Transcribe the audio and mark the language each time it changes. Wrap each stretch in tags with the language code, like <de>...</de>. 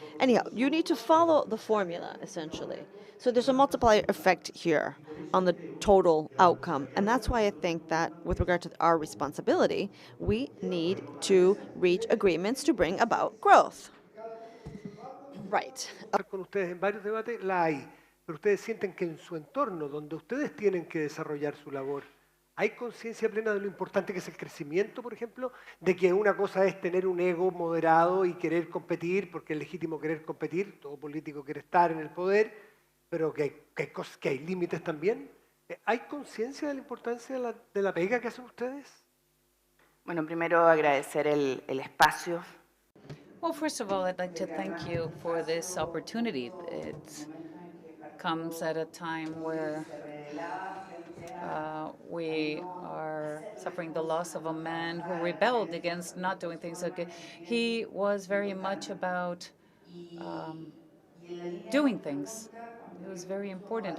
<en>Anyhow, you need to follow the formula, essentially. So there's a multiplier effect here on the total outcome. And that's why I think that with regard to our responsibility, we need to reach agreements to bring about growth. Right.</en> <es>Con ustedes en varios debates la hay, pero ustedes sienten que en su entorno, donde ustedes tienen que desarrollar su labor, ¿hay conciencia plena de lo importante que es el crecimiento, por ejemplo? De que una cosa es tener un ego moderado y querer competir, porque es legítimo querer competir, todo político quiere estar en el poder, pero que hay límites también. ¿Hay conciencia de la importancia de la pega que hacen ustedes? Bueno, primero agradecer el espacio.</es> <en>Well, first of all, I'd like to thank you for this opportunity. It comes at a time where we are suffering the loss of a man who rebelled against not doing things okay. He was very much about doing things. It was very important.</en>